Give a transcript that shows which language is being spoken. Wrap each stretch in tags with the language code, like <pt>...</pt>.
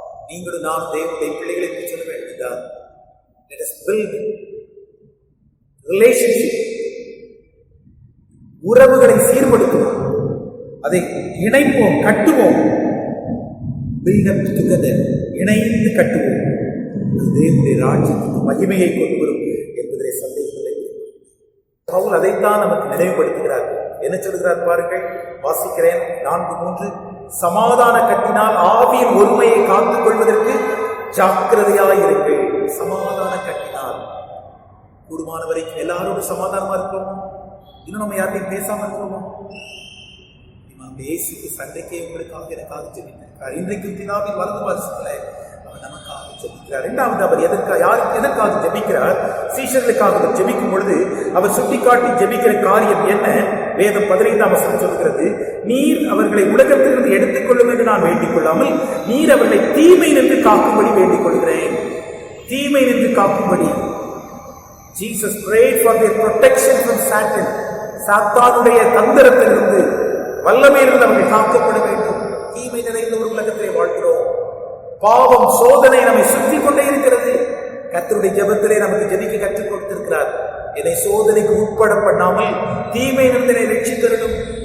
<ta>நீங்களும் நான் தேவனுடைய பிள்ளைகளை சொல்ல வேண்டும் என்றால்,</ta> <en>let us build relationship.</en> <ta>உறவுகளை சீர்படுத்துவோம், அதை இணைப்போம், கட்டுவோம்.</ta> <en>build up together,</en> <ta>இணைந்து கட்டுவோம். அது தேவனுடைய ராஜ்யத்துக்கு மகிமையை கொண்டு வரும் என்பதிலே சந்தேகமில்லை. பவுல் அதைத்தான் நமக்கு நினைவுபடுத்துகிறார். என்ன சொல்கிறார் பாருங்கள், வாசிக்கிறேன் 4:3. சமாதான கட்டினால் ஆவியின் ஒருமையை காத்துக் கொள்வதற்கு ஜாக்கிரதையாயிருங்கள். சமாதான கட்டினால் கூடுமான வரைக்கும் எல்லாரோடும் சமாதானமா இருக்கிறோமா? இன்னும் நம்ம யாரையும் பேசாம இருக்கிறோமா? இயேசுக்கு சண்டைக்கே உங்களுக்காக எனக்காக ஜெபித்தார். இன்றைக்கு பிதாவின் வலது வருஷத்துல அவர் நமக்காக ஜெபிக்கிறார். இரண்டாவது, அவர் எதற்காக ஜெபிக்கிறார்? சீஷர்களுக்காக ஜெபிக்கும் பொழுது அவர் சுட்டிக்காட்டி ஜெபிக்கிற காரியம் என்ன? வேதம் 15ஆம் வசனம் சொல்கிறது, நீர் அவர்களை உலகத்திலிருந்து எடுத்துக் கொள்ளும் என்று நான் வேண்டிக் கொள்ளாமல் நீர் அவர்களை தீமை நின்று காக்கும்படி வேண்டிக் கொள்கிறேன். தீமை நின்று காக்கும்படி.</ta> <en>Jesus prayed for their protection from Satan.</en> <ta>சாத்தானுடைய தந்திரத்திலிருந்து, வல்லமையிலிருந்து அவர்கள் காக்கப்பட வேண்டும். தீமை நிறைந்த ஒரு உலகத்திலே வாழ்கிறோம். பாவம், சோதனை நம்மை சுற்றி கொண்டே இருக்கிறது. கர்த்தருடைய ஜெபத்திலே நமக்கு ஜெபிக்க கற்றுக் கொடுத்திருக்கிறார். என்னை சோதனைக்கு உட்பட பண்ணாமல் தீமையிலிருந்து என்னை ரட்சித்தருளும்.</ta>